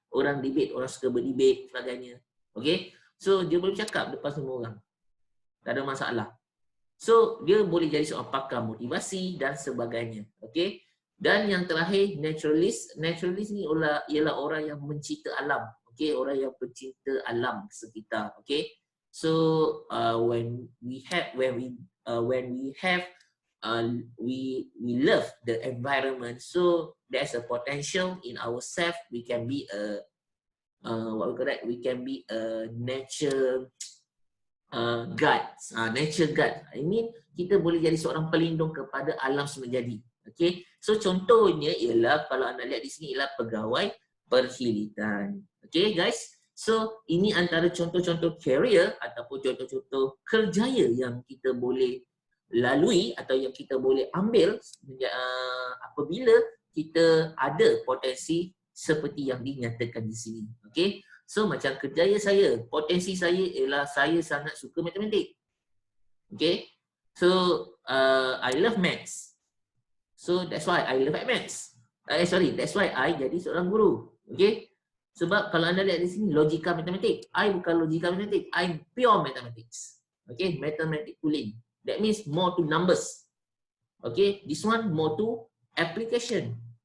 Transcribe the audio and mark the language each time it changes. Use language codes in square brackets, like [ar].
[ms] Orang debate, orang suka berdebate sebagainya. Okay, so dia boleh bercakap depan semua orang. Tak ada masalah. So dia boleh jadi seorang pakar motivasi dan sebagainya. Okay. Dan yang terakhir naturalist. Naturalist ni ialah orang yang mencinta alam. Okay, orang yang pencinta alam sekitar. Okay. [en] So when we love the environment, so there's a potential in ourselves. We can be a we can be a nature guide. Nature guide. I mean, [ms] kita boleh jadi seorang pelindung kepada alam semula jadi. Okay. So contohnya ialah kalau anda lihat di sini ialah pegawai perkhidmatan. Okay guys. So ini antara contoh-contoh career ataupun contoh-contoh kerjaya yang kita boleh lalui atau yang kita boleh ambil apabila kita ada potensi seperti yang dinyatakan di sini. Okay. So macam kerjaya saya, potensi saya ialah saya sangat suka matematik. [en] Okay. So I love maths. So that's why I love maths. That's why I [ms] jadi seorang guru. [en] Okay. [ms] Sebab kalau anda lihat di sini logika matematik, I bukan logika matematik, I pure mathematics. [en] Okay, mathematics pooling. That means more to numbers. Okay, this one more to application.